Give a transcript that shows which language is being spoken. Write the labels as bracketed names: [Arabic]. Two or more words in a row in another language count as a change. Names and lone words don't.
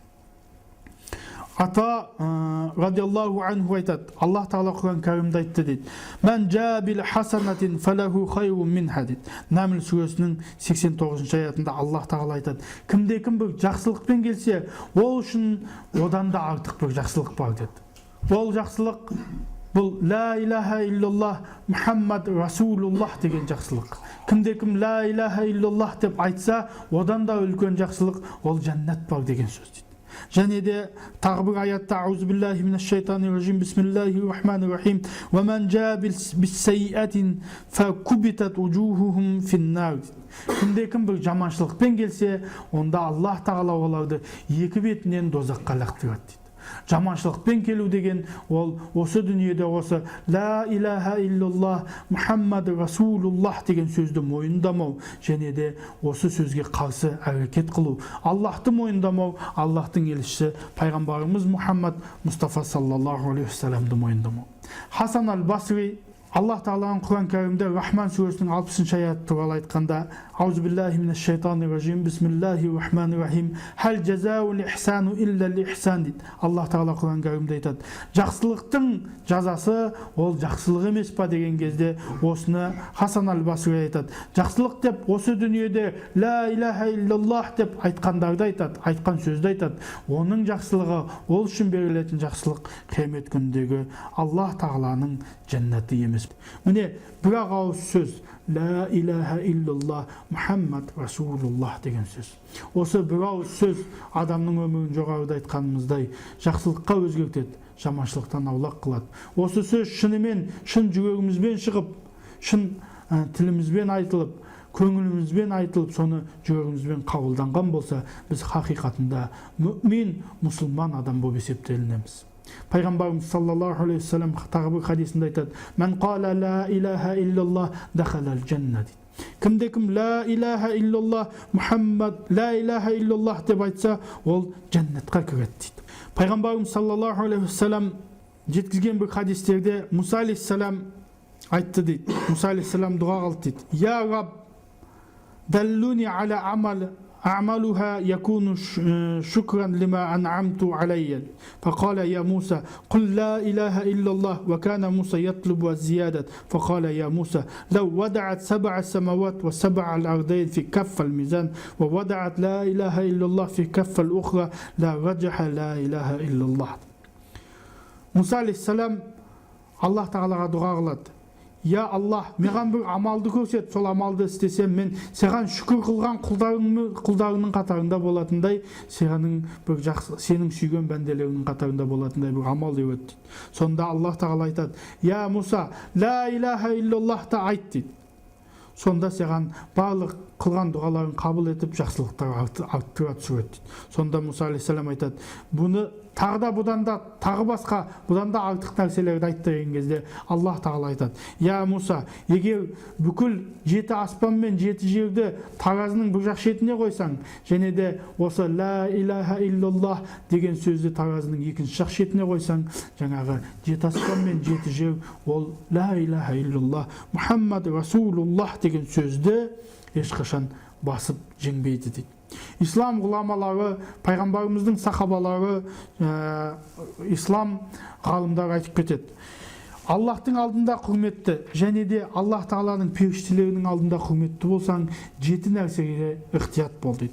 [Kazakh] Ата [Arabic] رضي الله عنه [Kazakh] айтады: Аллах Тағала Құран кәрімде айтты дейді: [Arabic] من جاء بالحسنة فله خير منها [Kazakh] дейді. Намл сүресінің 89 аятында Аллах Тағала айтады: Кімде-кім бір жақсылықпен келсе, ол үшін одан да артық бір жақсылық бар деді. Ол жақсылық бұл [Arabic] لا إله إلا الله محمد رسول الله [Kazakh] деген жақсылық. Кімде-кім [Arabic] لا إله إلا الله [Kazakh] деп айтса, одан да үлкен жақсылық, ол жәннат бар деген сөз дейді. Және де тағы бір аятта: [Arabic] أعوذ بالله من الشيطان الرجيم، بسم الله الرحمن الرحيم، ومن جاء بالسيئة فكبت وجوههم في النار. [Kazakh] Кімде-кім бір жаманшылықпен келсе, онда Аллах Тағала оларды екі бетінен дозаққа лақтырады дейді. Жаманшылықпен келу деген ол осы дүниеде осы [Arabic] لا إله إلا الله محمد رسول الله [Kazakh] деген сөзді мойындамау, және де осы сөзге қарсы әрекет қылу. Аллахты мойындамау, Аллахтың елшісі пайғамбарымыз Мұхаммад Мұстафа [Arabic] صلى الله عليه وسلمды [Kazakh] мойындамау. Хасан аль-Басри Аллах Тағаланың Құран кәрімде Рахман сүресінің 60 аяты туралы айтқанда: [Arabic] أعوذ بالله من الشيطان الرجيم، بسم الله الرحمن الرحيم، هل جزاء الإحسان إلا الإحسان дейді. [Kazakh] Аллах Тағала Құран кәрімде айтады: Жақсылықтың жазасы ол жақсылық емес па деген кезде осыны Хасан аль-Басри айтады. Жақсылық деп осы дүниеде [Arabic] لا إله إلا الله [Kazakh] деп айтқандарды айтады, айтқан сөзді айтады. Оның жақсылығы, ол үшін берілетін жақсылық қиямет күніндегі Аллах Тағаланың жәннаты емес. Міне бір ауыз сөз [Arabic] لا إله إلا الله محمد رسول الله [Kazakh] деген сөз. Осы бір ауыз сөз адамның өмірін жоғарыда айтқанымыздай жақсылыққа өзгертеді, жаманшылықтан аулақ қылады. Осы сөз шынымен шын жүрегімізбен шығып, шын тілімізбен айтылып, көңілімізбен айтылып, соны жүрегімізбен қабылданған болса, біз хақиқатында мүмин, мұсылман адам болып есептелінеміз. Пайғамбарымыз [Arabic] صلى الله عليه وسلم [Kazakh] тағы бір хадисінде айтады: [Arabic] من قال لا إله إلا الله دخل الجنة [Kazakh] дейді. Кімде-кім [Arabic] لا إله إلا الله محمد لا إله إلا الله [Kazakh] деп айтса, ол жәннатқа кіреді дейді. Пайғамбарымыз [Arabic] صلى الله عليه وسلم [Kazakh] жеткізген бір хадистерде Мұса алейхиссалам айтты дейді. [Arabic] Мұса алейхиссалам дұға қылды дейді: يا رب، دلني على عمل أعملها يكون شكرا لما أنعمت علي. فقال يا موسى قل لا إله إلا الله. وكان موسى يطلب الزيادة فقال يا موسى لو وضعت 7 السماوات و7 الأرضين في كف الميزان ووضعت لا إله إلا الله في كف الأخرى لا رجح لا إله إلا الله. [Kazakh] Мұса алейхиссалам Аллах Тағала дұға қылады: Я Аллах, маған бір амалды көрсет, сол амалды істесем, мен саған шүкір қылған құлдарыңның қатарында болатындай, сенің сүйген бәнделеріңнің қатарында болатындай бір амал үйрет дейді. Сонда Аллах Тағала айтады: Я Мұса, [Arabic] لا إله إلا اللهты [Kazakh] айт дейді. Сонда саған барлық қылған дұғаларын қабыл етіп, жақсылықтар арттыра түсіреді дейді. Сонда Мұса алейхиссалам айтады: Бұны тағы да бұдан да тағы басқа бұдан да артық нәрселерді айтты деген кезде Аллах тағала айтады: я Муса, егер бүкіл 7 аспан мен 7 жерді таразының бір жақ шетіне қойсаң, және де осы [Arabic] لا إله إلا الله [Kazakh] деген сөзді таразының екінші жақ шетіне қойсаң, жаңағы 7 аспан мен 7 жер ол [Arabic] لا إله إلا الله محمد رسول الله [Kazakh] деген сөзді ешқашан басып жеңбейді дейді. Ислам ғұламалары, пайғамбарымыздың сахабалары, ислам ғалымдары айтып кетеді: Аллахтың алдында құрметті және де Аллах тағаланың періштелерінің алдында құрметті болсаң, 7 нәрсеге ықтият бол дейді.